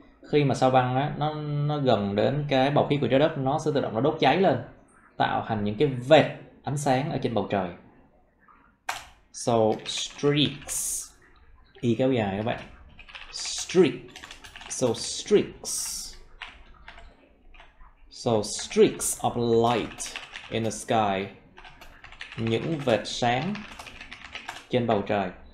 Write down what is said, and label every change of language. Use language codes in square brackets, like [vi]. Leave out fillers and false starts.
[vi] Khi mà sao băng á, nó gần đến cái bầu khí của trái đất, nó sẽ tự động nó đốt cháy lên, tạo thành những cái vệt ánh sáng ở trên bầu trời. [en] So streaks, [vi] y kéo dài các bạn. [en] Streak. So streaks of light in the sky. [vi] Những vệt sáng trên bầu trời.